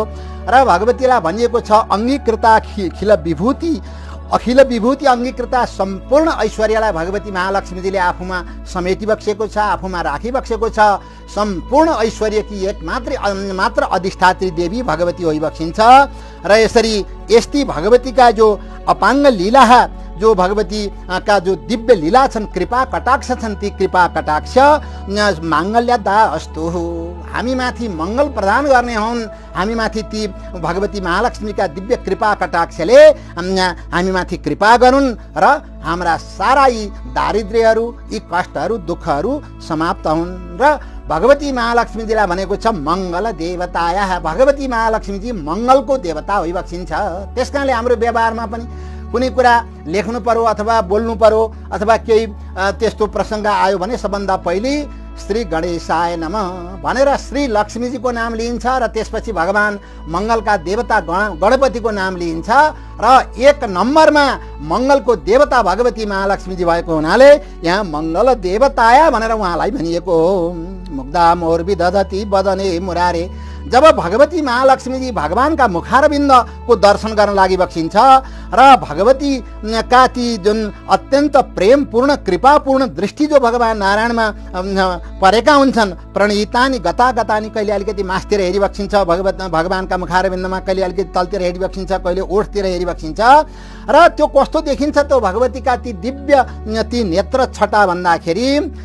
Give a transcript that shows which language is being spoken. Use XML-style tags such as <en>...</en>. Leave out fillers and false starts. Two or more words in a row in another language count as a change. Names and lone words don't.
<ne>र भगवतीलाई भनिएको छ</ne> <sa>अङ्गीकृता अखिल विभूति</sa> <ne>अङ्गीकृता सम्पूर्ण ऐश्वर्यलाई भगवती महालक्ष्मीजीले आफूमा समेटिबक्सेको छ, आफूमा राखिबक्सेको छ। सम्पूर्ण ऐश्वर्यकी एक मात्र अधिष्ठात्री देवी भगवती होइबक्सिन्छ। र यसरी यस्ती भगवतीका जो अपाङ्ग लीला, जो भगवती का जो दिव्य लीला छन्, कृपा कटाक्ष छन्, ती कृपा कटाक्ष</ne> <sa>माङ्गल्यदा अस्तु,</sa> <ne>हामीमाथि मङ्गल प्रदान गर्ने हुन्। हामीमाथि ती भगवती महालक्ष्मीका दिव्य कृपा कटाक्षले हामीमाथि कृपा गरून् र हाम्रा सारा यी दारिद्र्यहरू, यी कष्टहरू, दुःखहरू समाप्त हुन्। र भगवती महालक्ष्मीजीलाई भनेको छ</ne> <sa>मङ्गल देवताया,</sa> <ne>भगवती महालक्ष्मीजी मङ्गलको देवता होइबक्सिन्छ। त्यस कारणले हाम्रो व्यवहारमा पनि कुनै कुरा लेख्नु पर्यो अथवा बोल्नु पर्यो अथवा केही त्यस्तो प्रसङ्ग आयो भने सबभन्दा पहिले</ne> <sa>श्री गणेशाय नमः</sa> <ne>भनेर श्री लक्ष्मीजीको नाम लिइन्छ र त्यसपछि भगवान मङ्गलका देवता गणपतिको नाम लिइन्छ र एक नम्बरमा मङ्गलको देवता भगवती महालक्ष्मीजी भएको हुनाले यहाँ</ne> <sa>मङ्गल देवताया</sa> <ne>भनेर उहाँलाई भनिएको हो।</ne> <sa>मुग्धा मोर्बी दधती बदने मुरारे,</sa> <ne>जब भगवती महालक्ष्मीजी भगवानका मुखारविन्दको दर्शन गर्न लागिबक्सिन्छ र भगवतीका ती जुन अत्यन्त प्रेमपूर्ण कृपापूर्ण दृष्टि जो भगवान नारायणमा परेका हुन्छन्,</ne> <sa>प्रणितानी गतागतानी,</sa> <ne>कहिले अलिकति मासतिर हेरिबक्सिन्छ भगवानका मुखारविन्दमा, कहिले अलिकति तलतिर हेरिबक्सिन्छ, कहिले ओठतिर हेरिबक्सिन्छ र त्यो कस्तो देखिन्छ त्यो भगवतीका ती दिव्य ती नेत्र छटा भन्दाखेरि</ne>